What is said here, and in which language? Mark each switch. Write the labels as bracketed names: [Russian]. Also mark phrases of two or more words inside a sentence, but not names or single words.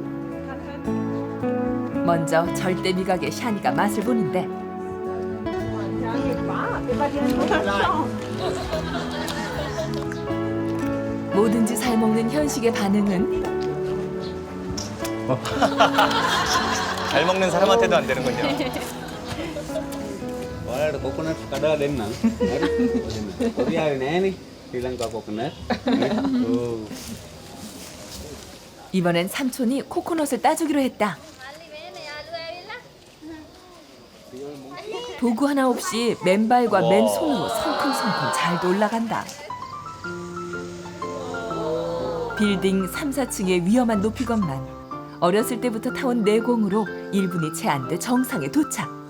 [Korean] 먼저 절대 미각의 샤니가 맛을 보는데 뭐든지 잘 먹는 현식의 반응은 잘 먹는 사람한테도 안 되는군요. [Sinhala] ඔයාලට කොකොනට් කඩලා දෙන්නම්. හරි. කොරියාවේ නෑනේ. ශ්‍රීලංකා කොකොනට්. [Korean] 이번엔 삼촌이 코코넛을 따주기로 했다. 도구 하나 없이 맨발과 맨손으로 성큼성큼 잘 올라간다. 빌딩 3, 4층의 위험한 높이건만 어렸을 때부터 타온 내공으로 1분이 채 안 돼 정상에 도착.